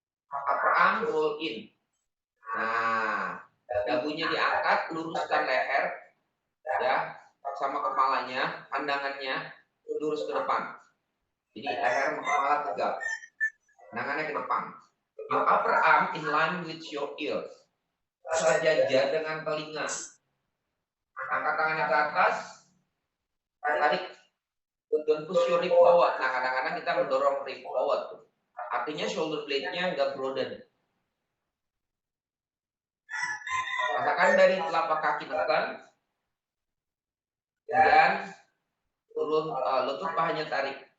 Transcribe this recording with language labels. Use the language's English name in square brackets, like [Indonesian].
[English] Upper arm roll in. [Indonesian] Nah, dagunya diangkat, luruskan leher, ya, sama kepalanya, pandangannya lurus ke depan. Jadi leher kepala tegak, pandangannya ke depan. [English] Your upper arm in line with your ears. [Indonesian] Sejajar dengan telinga. Angkat tangannya ke atas, tarik. [English] Don't push your rib forward. [Indonesian] Nah, kadang-kadang kita mendorong [English] rib forward. [Indonesian] Artinya shoulder blade-nya nggak broaden. Rasakan dari telapak kaki tekan, kemudian turun lutut pahanya tarik.